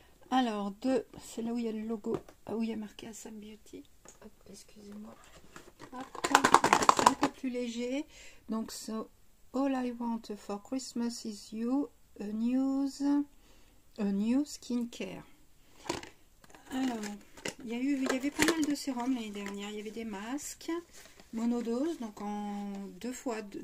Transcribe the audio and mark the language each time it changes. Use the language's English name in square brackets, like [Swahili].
[French] Alors, c'est là où il y a le logo, où il y a marqué Assam Beauty. Excusez-moi. C'est un peu plus léger. Donc, [English] so, all I want for Christmas is you, a new skincare. [French] Alors, il y avait pas mal de sérums l'année dernière. Il y avait des masques monodose, donc en deux fois.